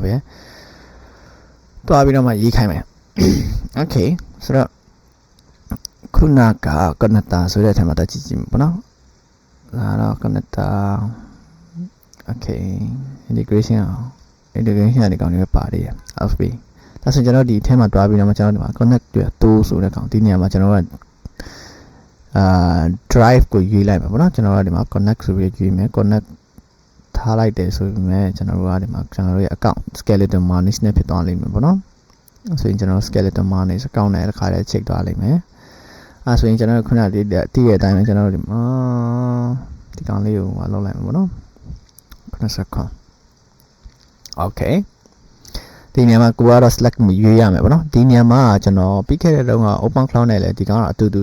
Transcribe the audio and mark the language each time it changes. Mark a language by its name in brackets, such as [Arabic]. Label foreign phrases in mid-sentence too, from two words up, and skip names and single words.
[Burmese] ပဲတွားပြီးတော့မှရေးခိုင်းမယ် okay ဆိုတော့ခုနက connector ဆိုတဲ့အထက်မှာတက်ကြည့်ကြည့်ပါနော်ဒါတော့ [English] connector okay integration [Burmese] ဒီကောင်တွေပဲပါတယ် FB ဒါဆိုကျွန်တော်ဒီအထက်မှာတွားပြီးတော့ကျွန်တော်ဒီမှာ [English] connect to [Burmese] ဆိုတဲ့ကောင်ဒီနေရာမှာကျွန်တော်ကdrive ကိုရွေးလိုက်မှာပေါ့နော်ကျွန်တော်ကဒီမှာ connect ဆို ပြီးရွေးမယ် connect ထားလိုက်တယ်ဆိုပေမဲ့ကျွန်တော်တို့ကဒီမှာကျွန်တော်တို့ရဲ့ account [English] skeleton money [Burmese] နဲ့ဖြစ်သွားလိမ့်မယ်ပေါ့နော်ဆိုရင်ကျွန်တော် [English] skeleton money account [Burmese] နဲ့တစ်ခါတည်းချိန်သွားလိမ့်မယ်အဲဆိုရင်ကျွန်တော်ခုနကတည်းတဲ့အတိုင်းပဲကျွန်တော်တို့ဒီမှာဒီကောင်လေးကိုလောက်လိုက်မှာပေါ့နော်ခုနစကွန် okay ဒီနေရာမှာကိုကတော့ select မရွေးရမယ်ပေါ့နော်ဒီနေရာမှာကျွန်တော်ပြီးခဲ့တဲ့တုန်းက [English] open cloud [Burmese] နဲ့လည်းဒီကောင်ကအတူတူ